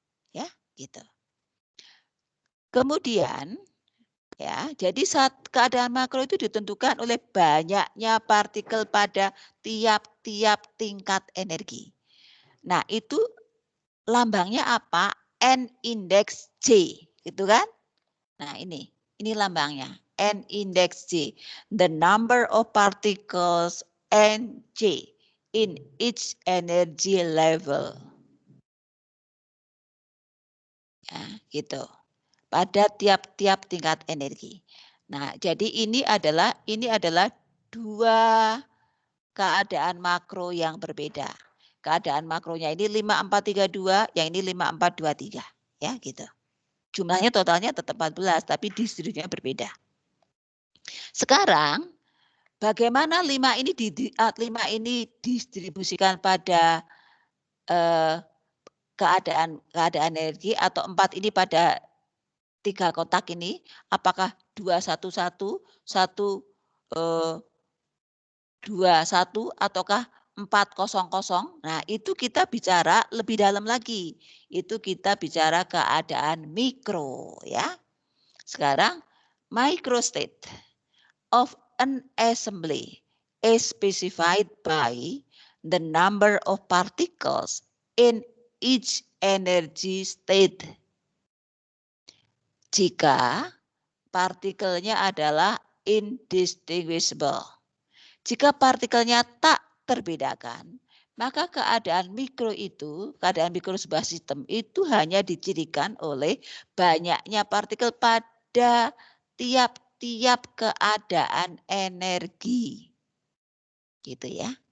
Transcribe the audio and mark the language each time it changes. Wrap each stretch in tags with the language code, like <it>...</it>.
<id>Ya, gitu. Kemudian, ya, jadi keadaan makro itu ditentukan oleh banyaknya partikel pada tiap-tiap tingkat energi. Nah, itu lambangnya apa? N indeks J, gitu kan? Nah, ini lambangnya N indeks J.</id> <en>The number of particles Nj in each energy level.</en> <id>Ya, gitu. Pada tiap-tiap tingkat energi. Nah, jadi ini adalah 2 keadaan makro yang berbeda. Keadaan makronya ini 5432, yang ini 5423, ya gitu. Jumlahnya totalnya tetap 14, tapi distribusinya berbeda. Sekarang bagaimana 5 ini didistribusikan pada keadaan energi, atau 4 ini pada 3 kotak ini, apakah 211, 121 ataukah 400? Nah, itu kita bicara lebih dalam lagi. Itu kita bicara keadaan mikro, ya. Sekarang</id> <en>microstate of an assembly is specified by the number of particles in each energy state.</en> <id>Jika partikelnya adalah indistinguishable. Jika partikelnya tak terbedakan, maka keadaan mikro sebuah sistem itu hanya dicirikan oleh banyaknya partikel pada tiap-tiap keadaan energi. Gitu ya.</id>